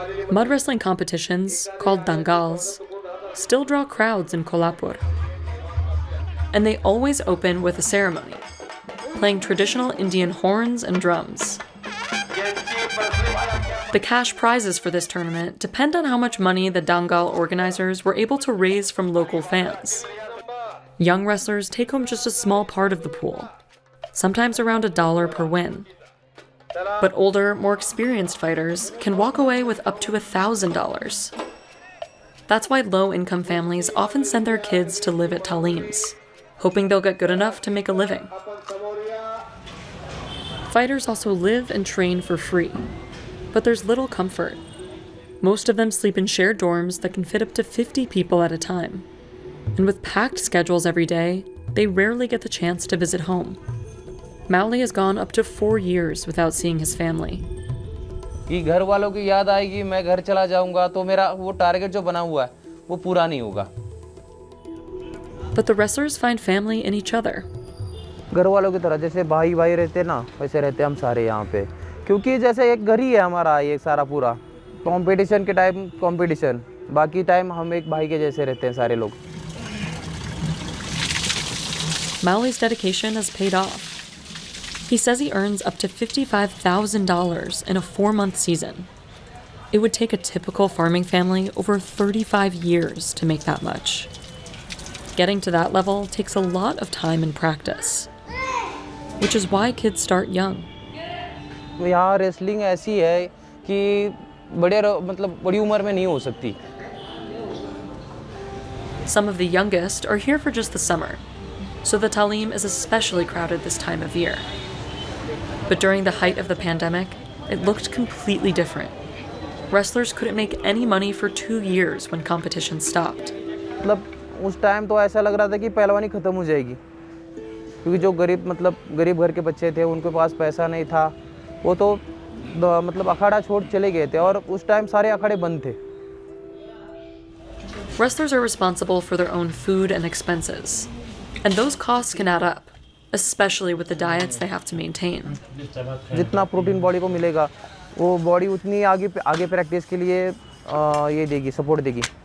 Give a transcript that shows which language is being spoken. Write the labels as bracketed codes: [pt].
[en] Mud wrestling competitions, called dangals, still draw crowds in Kolhapur. And they always open with a ceremony, playing traditional Indian horns and drums. The cash prizes for this tournament depend on how much money the dangal organizers were able to raise from local fans. Young wrestlers take home just a small part of the pool, sometimes around $1 per win. But older, more experienced fighters can walk away with up to $1,000. That's why low-income families often send their kids to live at talims, hoping they'll get good enough to make a living. Fighters also live and train for free, but there's little comfort. Most of them sleep in shared dorms that can fit up to 50 people at a time. And with packed schedules every day, they rarely get the chance to visit home. Mowley has gone up to 4 years without seeing his family. [hi] कि घर वालों की याद आएगी मैं घर चला जाऊंगा तो मेरा वो टारगेट जो बना हुआ है वो पूरा नहीं होगा. [en] But the wrestlers find family in each other. [hi] घर वालों की तरह जैसे भाई भाई रहते ना वैसे रहते हम सारे यहाँ पे क्योंकि जैसे एक घर ही है हमारा ये सारा पूरा कंपटीशन के टाइम कंपटीशन बाकी टाइम हम एक भाई के जैसे रहते हैं सारे लोग. [en] Mowley's dedication has paid off. He says he earns up to $55,000 in a 4-month season. It would take a typical farming family over 35 years to make that much. Getting to that level takes a lot of time and practice, which is why kids start young. [hi] यहाँ wrestling ऐसी है कि बड़ी उम्र में नहीं हो सकती. [en] Some of the youngest are here for just the summer, so the talim is especially crowded this time of year. But during the height of the pandemic, it looked completely different. Wrestlers couldn't make any money for 2 years when competition stopped. [hi] मतलब उस time तो ऐसा लग रहा था कि पहलवानी खत्म हो जाएगी क्योंकि जो गरीब घर के बच्चे थे उनके पास पैसा नहीं था वो तो मतलब अखाड़ा छोड़ चले गए थे और उस टाइम सारे अखाड़े बंद थे. [en] Wrestlers are responsible for their own food and expenses, and those costs can add up, especially with the diets they have to maintain. [hi] जितना प्रोटीन बॉडी को मिलेगा वो बॉडी उतनी आगे प्रैक्टिस के लिए ये देगी सपोर्ट देगी.